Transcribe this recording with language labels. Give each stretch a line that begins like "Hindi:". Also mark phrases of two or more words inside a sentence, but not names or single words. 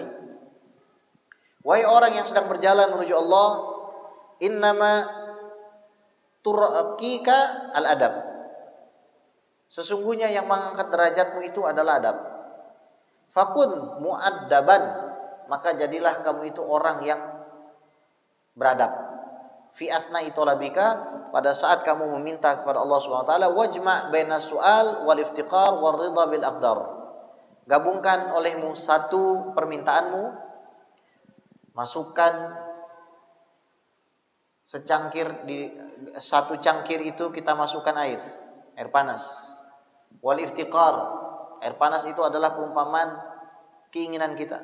Indonesian: Wahai orang yang sedang berjalan menuju Allah,
Arabic: إنما طرقك الأدب.
Indonesian: Sesungguhnya yang mengangkat derajatmu itu adalah adab.
Arabic: فكن مؤدبا,
Indonesian: maka jadilah kamu itu orang yang beradab.
Arabic: في أثناء طلبك,
Indonesian: pada saat kamu meminta kepada Allah
Arabic: سبحانه وتعالى, واجمع بين السؤال والافتقار والرضا بالأقدار.
Indonesian: Gabungkan olehmu satu permintaanmu, masukkan satu cangkir itu kita masukkan air panas.
Arabic: والافتقار,
Indonesian: air panas itu adalah perumpamaan keinginan kita.